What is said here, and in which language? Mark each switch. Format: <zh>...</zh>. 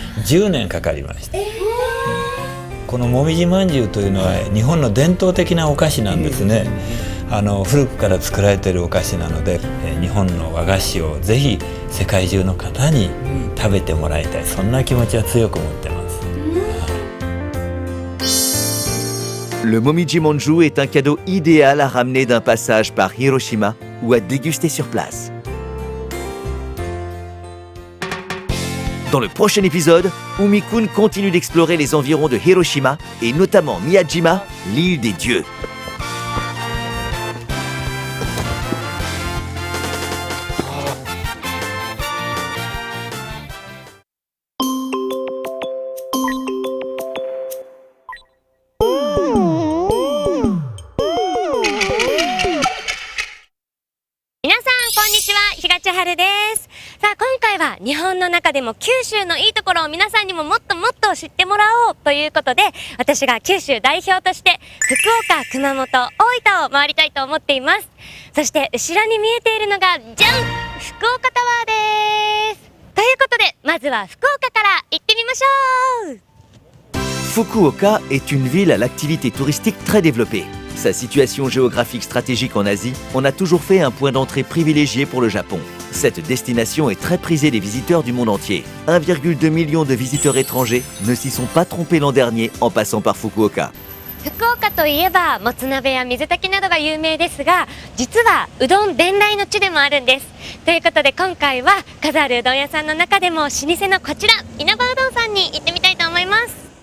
<ja>10年かかりました。このもみじまんじゅうというのは日本の伝統的なお菓子なんですね。古くから作られているお菓子なので、日本の和菓子をぜひ世界中の方に食べてもらいたい、そんな気持ちは強く持ってます。</ja> <fr>Le momiji manju est un cadeau idéal à ramener d'un passage par Hiroshima ou à déguster sur place. Dans le prochain épisode, Umi-kun continue d'explorer les environs de Hiroshima et notamment Miyajima, l'île des dieux.</fr> <ja>Minasan, konnichiwa, Higachiharu desu. さあ今回は日本の中でも九州のいいところを皆さんにももっともっと知ってもらおうということで、私が九州代表として福岡、熊本、大分を回りたいと思っています。そして後ろに見えているのがじゃん、福岡タワーです。ということでまずは福岡から行ってみましょう。</ja> <fr>Fukuoka est une ville à l'activité touristique très développée. Sa situation géographique stratégique en Asie en a toujours fait un point d'entrée privilégié pour le Japon. Cette destination est très prisée des visiteurs du monde entier. 1,2 million de visiteurs étrangers ne s'y sont pas trompés l'an dernier en passant par Fukuoka.</fr> <ja>福岡といえばもつ鍋や水炊きなどが有名ですが、実はうどん伝来の地でもあるんです。ということで今回は数あるうどん屋さんの中でも老舗のこちら稲葉うどんさんに行ってみたいと思います。</ja>